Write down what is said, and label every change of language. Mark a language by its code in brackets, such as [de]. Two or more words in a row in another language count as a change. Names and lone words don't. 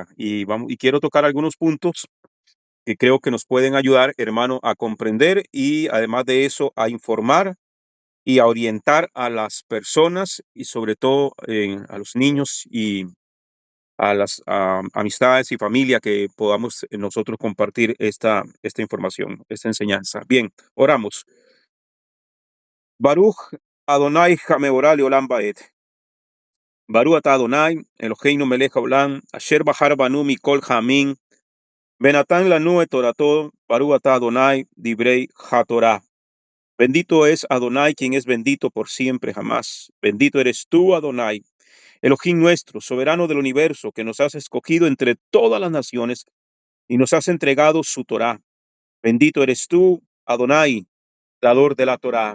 [es] Y quiero tocar algunos puntos que creo que nos pueden ayudar, hermano, a comprender y además de eso a informar y a orientar a las personas y sobre todo a los niños y a las amistades y familia que podamos nosotros compartir esta información, esta enseñanza. Bien, oramos. [he] ברוך אדוני המבורך לעולם ועד. ברוך אתה אדוני, אלוהינו מלך העולם, אשר בחר בנו מכל העמים, ונתן לנו את תורתו, ברוך אתה אדוני, דברי התורה. [es] Bendito es Adonai, quien es bendito por siempre jamás. Bendito eres tú, Adonai, Elohim nuestro, soberano del universo, que nos has escogido entre todas las naciones y nos has entregado su Torah. Bendito eres tú, Adonai, dador de la Torah.